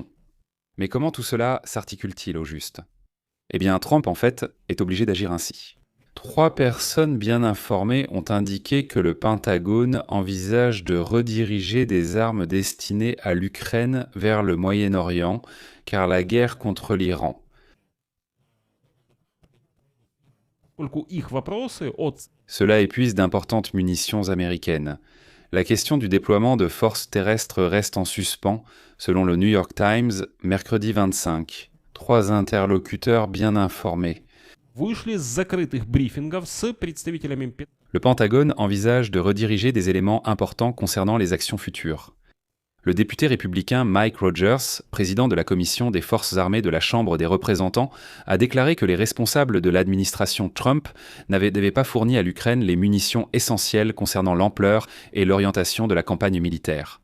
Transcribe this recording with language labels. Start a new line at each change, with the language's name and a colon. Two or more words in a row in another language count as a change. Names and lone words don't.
French: Mais comment tout cela s'articule-t-il au juste ? Eh bien Trump, en fait, est obligé d'agir ainsi. 3 personnes bien informées ont indiqué que le Pentagone envisage de rediriger des armes destinées à l'Ukraine vers le Moyen-Orient, car la guerre contre l'Iran.
Russian: поскольку их вопросы от
French: Cela épuise d'importantes munitions américaines. La question du déploiement de forces terrestres reste en suspens, selon le New York Times, mercredi 25. 3 interlocuteurs bien informés.
Russian: вышли с закрытых брифингов с представителями
French: Le Pentagone envisage de rediriger des éléments importants concernant les actions futures. Le député républicain Mike Rogers, président de la commission des forces armées de la Chambre des représentants, a déclaré que les responsables de l'administration Trump n'avaient pas fourni à l'Ukraine les munitions essentielles concernant l'ampleur et l'orientation de la campagne militaire.